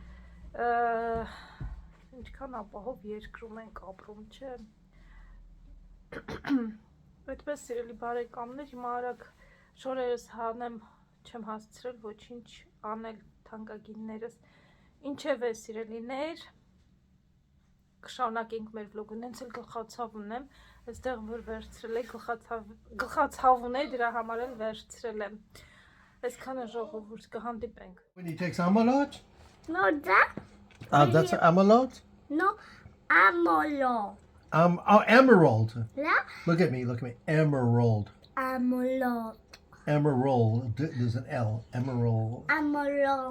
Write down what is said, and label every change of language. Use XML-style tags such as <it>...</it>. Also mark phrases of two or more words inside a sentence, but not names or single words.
<hy>ինչքան ապահով երկրում ենք ապրում, չէ։ Այդպես սիրելի բարեկամներ, հիմա արագ շորերս հանեմ, չեմ հասցրել ոչինչ անել թանկագիններս, ինչևէ սիրելիներ, կշարունակենք մեր վլոգը, նենց էլ գլխացավ ունեմ, այստեղ որ վերցրել եմ, գլխացավ ունեի, դրա համար էլ վերցրել եմ, այսքանը ժողովուրդ կհանդիպենք։</hy> <en>When he takes amolot? No, that? That's amolot? No, amolo. Emerald. Yeah? Look at me, emerald. Amolo. Emerald, there's an L, emerald. Amolo.</en>